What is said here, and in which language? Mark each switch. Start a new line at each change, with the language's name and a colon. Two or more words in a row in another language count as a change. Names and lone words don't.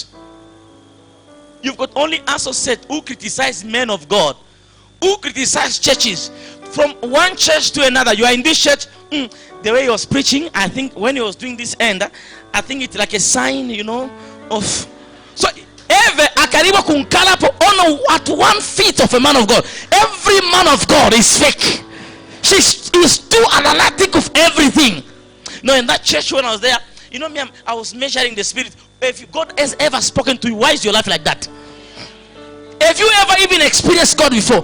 English: You've got only associates who criticize men of God, who criticize churches. From one church to another, you are in this church, the way he was preaching, I think when he was doing this end, I think it's like a sign, of. So every
Bemba: akaribu kunkala po ono
English: at 1 feet of a man of God. Every man of God is fake. She is too analytic of everything. No, in that church when I was there, you know me, I was measuring the spirit. If God has ever spoken to you, why is your life like that? Have you ever even experienced God before?